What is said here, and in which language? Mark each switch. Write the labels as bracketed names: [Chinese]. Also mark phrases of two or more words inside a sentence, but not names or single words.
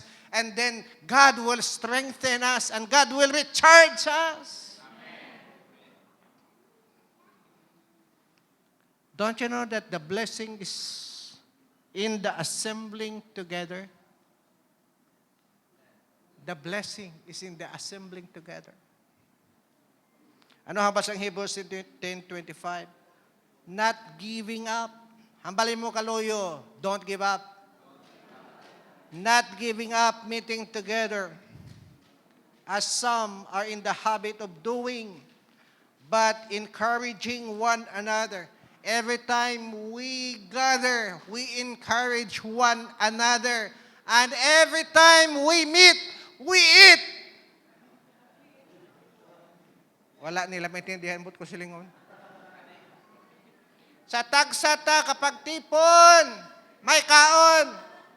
[English] And then God will strengthen us and God will recharge us. Amen. Don't you know that the blessing is in the assembling together? The blessing is in the assembling together. [Hiligaynon] Ano habas ang Hebrews 10:25? [English] Not giving up. [Hiligaynon] Hambalin mo kaluyo, [English] don't give up. Not giving up meeting together, as some are in the habit of doing, but encouraging one another. Every time we gather, we encourage one another. And every time we meet, we eat. [Hiligaynon] Wala nila maintindihan, but ko silingon. Sa tagsata kapag tipon, may kaon.